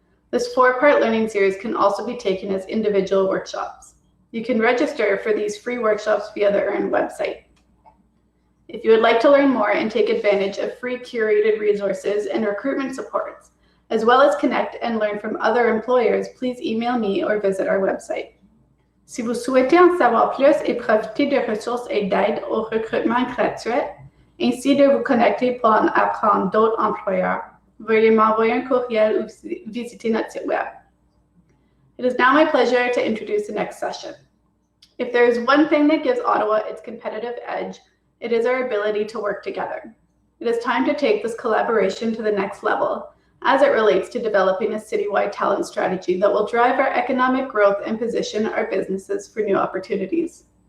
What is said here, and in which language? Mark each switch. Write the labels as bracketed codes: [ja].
[en] This 4-part learning series can also be taken as individual workshops. You can register for these free workshops via the EARN website. If you would like to learn more and take advantage of free curated resources and recruitment supports, as well as connect and learn from other employers, please email me or visit our website. [fr] Si vous souhaitez en savoir plus et profiter de ressources et d'aides au recrutement gratuites, ainsi de vous connecter pour en apprendre d'autres employeurs, veuillez m'envoyer un courriel ou visiter notre site web. [en] It is now my pleasure to introduce the next session. If there is one thing that gives Ottawa its competitive edge, it is our ability to work together. It is time to take this collaboration to the next level as it relates to developing a citywide talent strategy that will drive our economic growth and position our businesses for new opportunities.